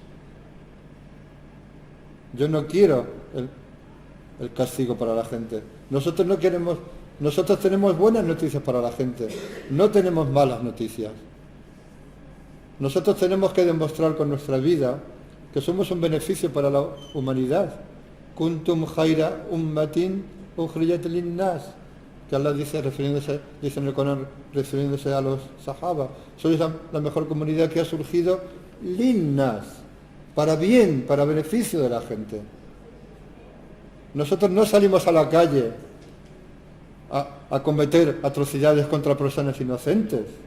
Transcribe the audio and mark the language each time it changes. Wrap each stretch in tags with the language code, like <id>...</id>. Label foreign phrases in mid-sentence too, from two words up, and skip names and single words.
<es>Yo no quiero el castigo para la gente. Nosotros tenemos buenas noticias para la gente, no tenemos malas noticias. Nosotros tenemos que demostrar con nuestra vida que somos un beneficio para la humanidad.</es> <ar>كنتم خير أمة أخرجت للناس,</ar> <es>que Allah dice en el Corán, refiriéndose a los sahaba, sois la mejor comunidad que ha surgido lin-nas, para bien, para beneficio de la gente. Nosotros no salimos a la calle a cometer atrocidades contra personas inocentes.</es>